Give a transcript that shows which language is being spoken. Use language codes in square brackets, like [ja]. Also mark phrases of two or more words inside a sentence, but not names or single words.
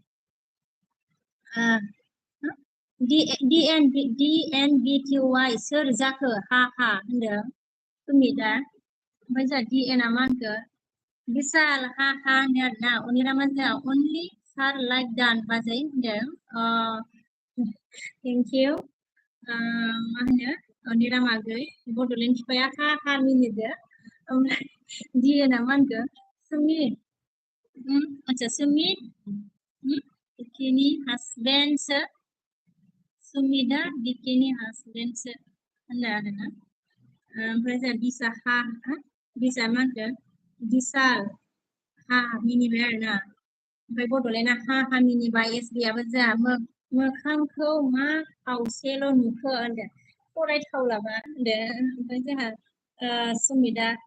[brx] DNBTY सोर जाखो हा हा होनदों सुमितआ ओमफ्राय जोंहा DNआ मा होनखो बिशाल हा हा होनदों आरोना अनिरामा जोंहा अनलि सार लाइक दान बाजै होनदों [en] thank you [brx] मा होनो अनिरामागै बड'लेण्ड फिफाया हा हा मिनिदो ओमफ्राय DNआ मा होनखो सुमित अच्छा सुमित बिकिनि हासबेन्डसो सुमितआ बिकिनि हासबेन्डसो होनदों आरोना ओमफ्राय जोंहा बिसा मा होनखो बिशाल हा मिनिबाय आरोना ओमफ्राय बड'लेण्डआ हा हा मिनिबाय एस बि आबो जोंहा मोखांखौ मा खावसेल' नुखो होनदों फरायथावलाबा होनदों ओमफ्राय जोंहा सुमितआ